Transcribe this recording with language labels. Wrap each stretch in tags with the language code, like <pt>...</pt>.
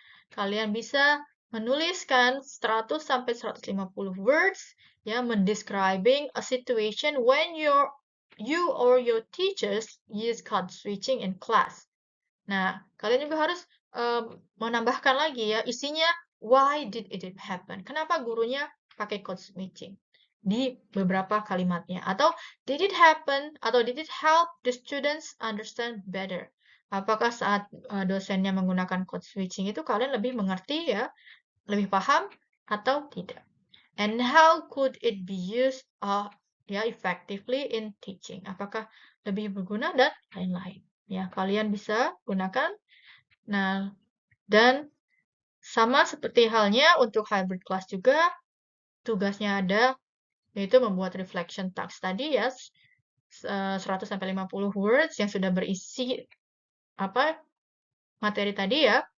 <id>Kalian bisa menuliskan 100 sampai 150 words ya mendescribing</id> <en>a situation when you or your teachers use code switching in class.</en> <id>Nah, kalian juga harus menambahkan lagi ya isinya</id> <en>why did it happen?</en> <id>Kenapa gurunya pakai code switching di beberapa kalimatnya?</id> <en>Atau did it happen? Atau did it help the students understand better?</en> <id>Apakah saat dosennya menggunakan code switching itu kalian lebih mengerti ya, lebih paham atau tidak?</id> <en>And how could it be used effectively in teaching?</en> <id>Apakah lebih berguna dan lain-lain? Ya, kalian bisa gunakan. Nah, dan sama seperti halnya untuk hybrid class juga, tugasnya ada, yaitu membuat reflection task tadi ya, 100-50 words yang sudah berisi materi tadi ya.</id>